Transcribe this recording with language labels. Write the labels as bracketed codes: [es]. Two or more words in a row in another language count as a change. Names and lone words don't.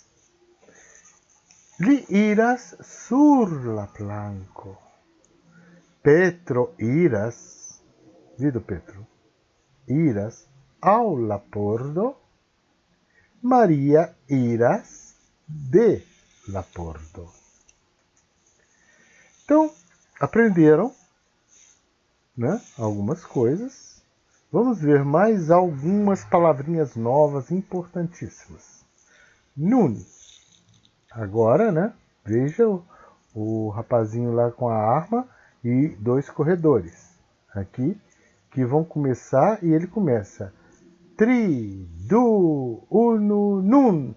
[eo] Li iras sur la planko. Petro iras, vidu Petro, iras au la pordo, Maria iras de la pordo. [pt] Então, aprenderam, né, algumas coisas. Vamos ver mais algumas palavrinhas novas importantíssimas. [eo] Nun. [pt] Agora, né, veja o rapazinho lá com a arma e dois corredores aqui que vão começar, e ele começa 3, 2, 1, nun.